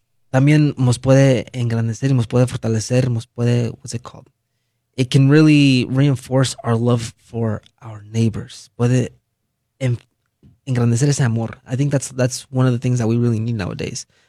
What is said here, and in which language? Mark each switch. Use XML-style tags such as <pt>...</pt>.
<es>También nos puede engrandecer y nos puede fortalecer, nos puede,</es> <en>what's it called? It can really reinforce our love for our neighbors.</en> <es>Puede engrandecer ese amor.</es> <en>I think that's one of the things that we really need nowadays.</en>